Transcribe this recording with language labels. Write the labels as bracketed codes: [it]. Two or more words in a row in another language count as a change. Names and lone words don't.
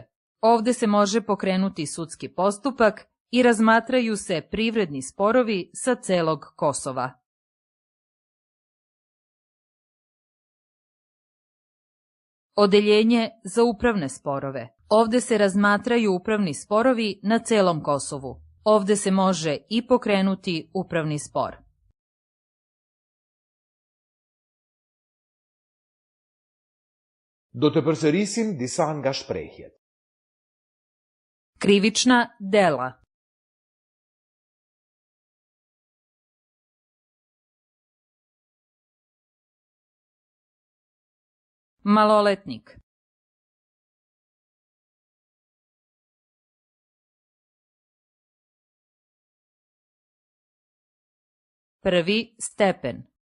[sr] Ovde se može pokrenuti sudski postupak i razmatraju se privredni sporovi sa celog Kosova. Odeljenje za upravne sporove. Ovde se razmatraju upravni sporovi na celom Kosovu. Ovde se može i pokrenuti upravni spor. [sq] Do të përsërisim disa nga shprehjet. [sr] Krivična dela. Maloletnik. Prvi stepen.